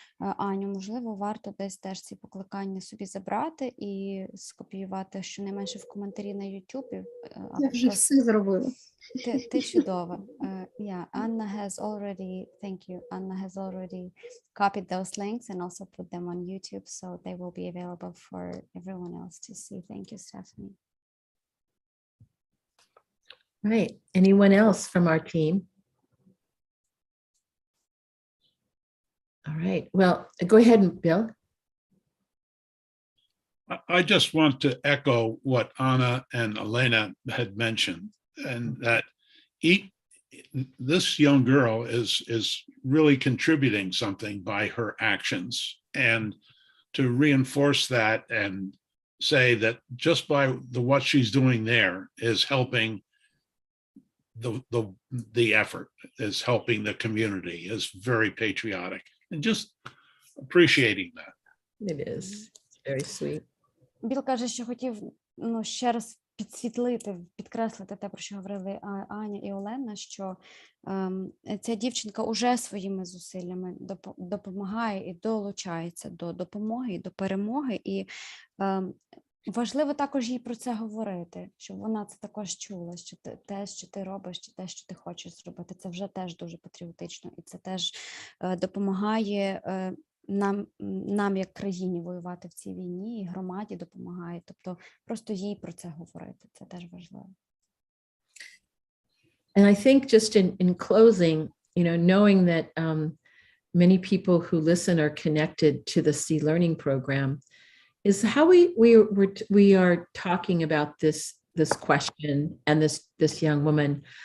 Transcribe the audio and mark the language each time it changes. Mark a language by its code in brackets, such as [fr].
[uk] Аню, можливо, варто десь теж ці покликання собі забрати і скопіювати щонайменше в коментарі на YouTube. Я вже все зробила. Ти чудова. [en] Yeah, Anna has already, thank you. Anna has already copied those links and also put them on YouTube, so they will be available for everyone else to see. Thank you, Stephanie. Right. Anyone else from our team? All right. Well, go ahead, Bill. I just want to echo what Anna and Elena had mentioned, and that this young girl is really contributing something by her actions, and to reinforce that and say that just by what she's doing there is helping the effort, is helping the community, is very patriotic, and just appreciating that. It is. It's very sweet. [uk] Біл каже, що хотів ще раз підсвітлити, підкреслити те, про що говорили Аня і Олена, що ця дівчинка уже своїми зусиллями допомагає і долучається до допомоги, і до перемоги, і важливо також їй про це говорити, щоб вона це також чула, що те, що ти робиш, чи те, що ти хочеш зробити, це вже теж дуже патріотично, і це теж допомагає нам як країні воювати в цій війні, і громаді допомагає, тобто просто їй про це говорити, це теж важливо. [en] And I think just in closing, knowing that many people who listen are connected to the C Learning program, is how we are talking about this question and this young woman.